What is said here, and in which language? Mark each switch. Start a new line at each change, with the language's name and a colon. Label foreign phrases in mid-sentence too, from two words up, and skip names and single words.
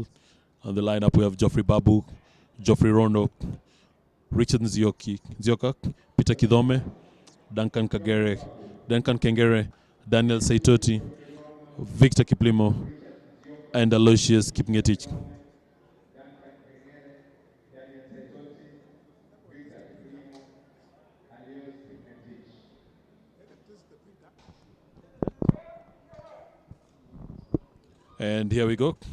English: On the lineup, we have Geoffrey Babu, Geoffrey Rono, Richard Nzioka, Peter Kidhome, Duncan Kengere, Daniel Saitoti, Victor Kiplimo, and Aloysius Kipngetich. And here we go.